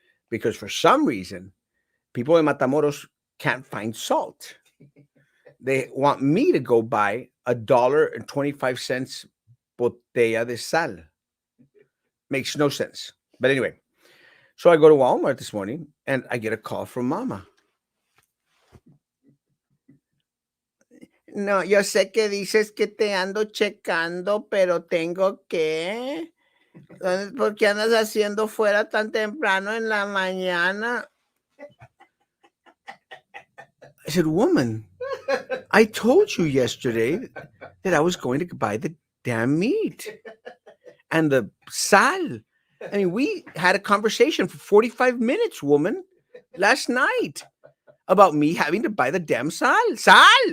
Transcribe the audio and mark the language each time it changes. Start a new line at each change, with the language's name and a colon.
English: Because for some reason, people in Matamoros can't find salt. They want me to go buy $1.25 botella de sal. Makes no sense. But anyway, so I go to Walmart this morning and I get a call from Mama.
Spanish: No, yo sé que dices que te ando checando, pero tengo que. ¿Por qué andas haciendo fuera tan temprano en la mañana?
English: I said, woman, I told you yesterday that I was going to buy the damn meat and the sal. I mean, we had a conversation for 45 minutes, woman, last night about me having to buy the damn sal. Sal!